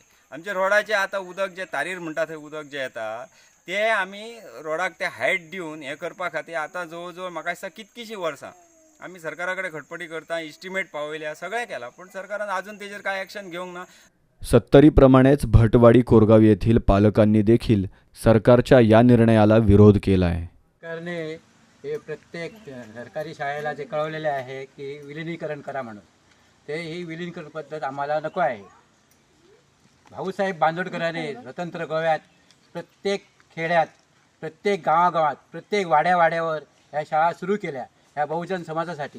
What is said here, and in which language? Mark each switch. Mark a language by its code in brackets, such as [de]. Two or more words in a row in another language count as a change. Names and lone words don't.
[kok] आमचे रोडाचे आतां उदक जे तारीर म्हणटा थंय उदक जें येता ते आमी रोडाक ते हायट दिवन हें करपा खातीर आतां जवळ जवळ म्हाका दिसता कितकीशीं वर्सां आमी सरकारा कडेन खटपटी करता, इस्टिमेट पावयल्या, सगळें केलां, पूण सरकारान अजून तेजेर कांय एक्शन घेवंक ना. [mr] सत्तरीप्रमाणेच भटवाडी कोरगाव येथील पालकांनी देखील सरकारच्या या निर्णयाला विरोध केला आहे. सरकारने हे प्रत्येक सरकारी शाळेला जे कळवलेले आहे की विलिनीकरण करा म्हणून, ते ही विलिनीकरण पद्धत आम्हाला नको आहे. भाऊसाहेब बांदोडकरांनी स्वतंत्र गोव्यात प्रत्येक खेड्यात, प्रत्येक गावागावात, प्रत्येक वाड्यावाड्यावर ह्या शाळा सुरू केल्या ह्या बहुजन समाजासाठी.